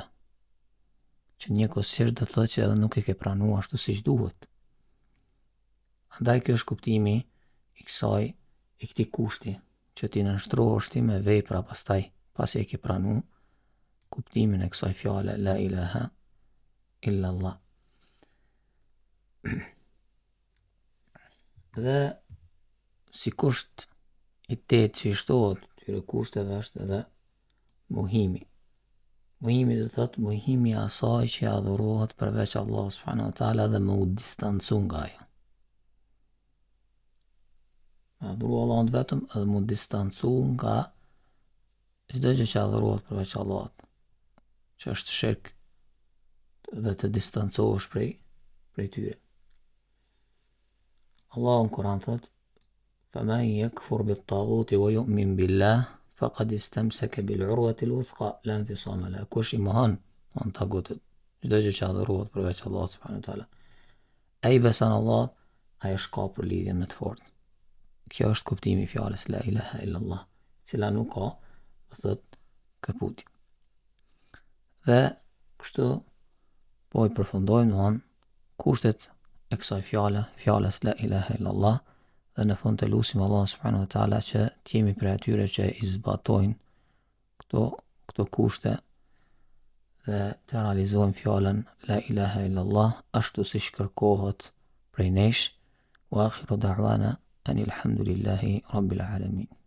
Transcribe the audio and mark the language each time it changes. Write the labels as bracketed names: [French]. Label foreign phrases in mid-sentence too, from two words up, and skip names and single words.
[Albanian] Që njëkohësisht do të thotë që edhe nuk e ke pranuar ashtu siç duhet. Andaj kjo është kuptimi i këtij kushti, që ti nënshtrohesh ti me vepra pastaj, pasi e ke pranuar kuptimin e kësaj fjale [Arabic] لا إله إلا الله. [Albanian] Dhe si kusht i tetë që i shtohet këtyre kushteve është edhe mohimi. Mohimi do thotë mohimi i asaj që adhurohet përveç Allah [Arabic] سبحانه وتعالى [Albanian] dhe më u distancu nga ajo. Adhuru Allahun vetëm edhe më u distancu nga çdo gjë që adhurohet përveç Allahut, që është shirk, dhe të distancohesh prej tyre. Allahu në Kur'an thot: [Arabic] "فمن يكفر بالطاغوت ويؤمن بالله فقد استمسك بالعروة الوثقى لا انفصام لها." [Albanian] Kush i mohon tagutit, çdo gjë që adhurohet përveç Allahut [Arabic] سبحانه وتعالى, [Albanian] ai beson Allah, ai është kapur lidhjen më të fortë. Kjo është kuptimi i fjalës [Arabic] لا إله إلا الله, [Albanian] cila nuk ka, thot, kaputje. Dhe kështu po i përfundojmë kushtet e kësaj fjalës [Arabic] لا إله إلا الله, [Albanian] dhe në fund të lutim Allah [Arabic] سبحانه وتعالى [Albanian] që të jemi prej atyre që i zbatojnë këto kushte dhe të realizojmë fjalën [Arabic] لا إله إلا الله [Albanian] ashtu siç kërkohet prej nesh. [Arabic] وآخر دعوانا أن الحمد لله رب العالمين.